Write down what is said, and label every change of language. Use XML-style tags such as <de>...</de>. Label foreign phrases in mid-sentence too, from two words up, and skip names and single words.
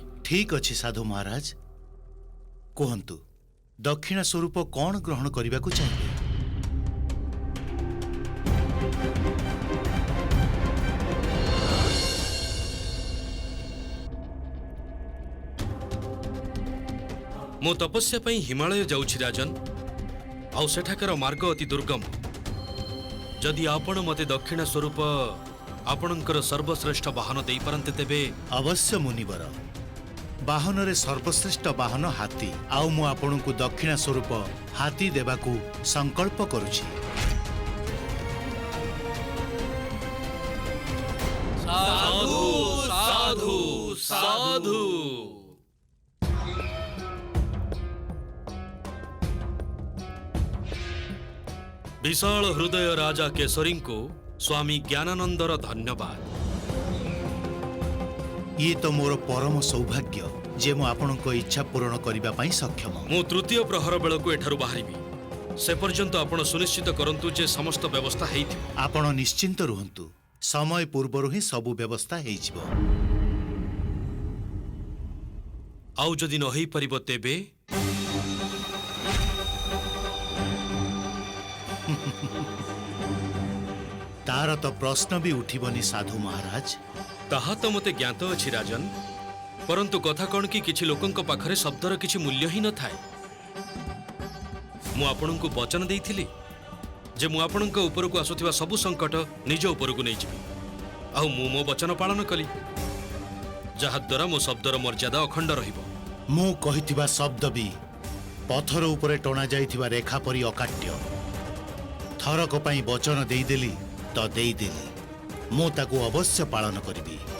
<or>ଠିକ ଅଛି ସାଧୁ ମହାରାଜ, କହନ୍ତୁ ଦକ୍ଷିଣା ସ୍ୱରୂପ କଣ ଗ୍ରହଣ କରିବାକୁ ଚାହିଁ? ମୋ ତପସ୍ୟା ପାଇଁ ହିମାଳୟ ଯାଉଛି ରାଜନ, ଆଉ ସେଠାକାର ମାର୍ଗ ଅତି ଦୁର୍ଗମ। ଯଦି ଆପଣ ମତେ ଦକ୍ଷିଣା ସ୍ୱରୂପ ଆପଣଙ୍କର ସର୍ବଶ୍ରେଷ୍ଠ ବାହନ ଦେଇ ପାରନ୍ତେ ତେବେ। ଅବଶ୍ୟ ମୁନିବର, ବାହନ ରେ ସର୍ବଶ୍ରେଷ୍ଠ ବାହନ ହାତୀ, ଆଉ ମୁଁ ଆପଣଙ୍କୁ ଦକ୍ଷିଣା ସ୍ୱରୂପ ହାତୀ ଦେବାକୁ ସଂକଳ୍ପ କରୁଛି। ସାଧୁ ସାଧୁ ସାଧୁ। ବିଶାଳ ହୃଦୟ ରାଜା କେଶରୀ କୁ ସ୍ୱାମୀ ଜ୍ଞାନାନନ୍ଦଙ୍କର ଧନ୍ୟବାଦ। ଏ ତ ମୋର ପରମ ସୌଭାଗ୍ୟ ଯେ ମୁଁ ଆପଣଙ୍କ ଇଚ୍ଛା ପୂର୍ଣ୍ଣ କରିବା ପାଇଁ ସକ୍ଷମ। ମୁଁ ତୃତୀୟ ପ୍ରହର ବେଳକୁ ଏଠାରୁ ବାହାରିବି। ସେ ପର୍ଯ୍ୟନ୍ତ ଆପଣ ସୁନିଶ୍ଚିତ କରନ୍ତୁ ଯେ ସମସ୍ତ ବ୍ୟବସ୍ଥା ହୋଇଥିବ। ଆପଣ ନିଶ୍ଚିନ୍ତ ରୁହନ୍ତୁ, ସମୟ ପୂର୍ବରୁ ହିଁ ସବୁ ବ୍ୟବସ୍ଥା ହୋଇଯିବ। ଆଉ ଯଦି ନ ହୋଇ ପାରିବ ତେବେ? ତାର ତ ପ୍ରଶ୍ନ ବି ଉଠୁନି ସାଧୁ ମହାରାଜ। ତାହା ତ ମତେ ଜ୍ଞାତ ଅଛି ରାଜନ, ପରନ୍ତୁ କଥା କଣ କି କିଛି ଲୋକଙ୍କ ପାଖରେ ଶବ୍ଦର କିଛି ମୂଲ୍ୟ ହିଁ ନ ଥାଏ। ମୁଁ ଆପଣଙ୍କୁ ବଚନ ଦେଇଥିଲି ଯେ ମୁଁ आपणଙ୍କ उपरକୁ ଆସୁଥିବା ସବୁ ସଂକଟ ନିଜ उपरକୁ ନେଇ ଯିବି ଆଉ ମୁଁ ମୋ ବଚନ ପାଳନ କଲି ଯାହା ଦ୍ୱାରା ମୋ ଶବ୍ଦର ମର୍ଯ୍ୟାଦା ଅଖଣ୍ଡ ରହିବ। ମୁଁ କହିଥିବା ଶବ୍ଦ ବି ପଥର ଉପରେ ଟଣା ଯାଇଥିବା ରେଖା ପରି ଅକାଟ୍ୟ। ଥରକ ପାଇଁ ବଚନ ଦେଇଦେଲି ତ ଦେଇଦେଲି, ମୁଁ ତାକୁ ଅବଶ୍ୟ ପାଳନ କରିବି।</or>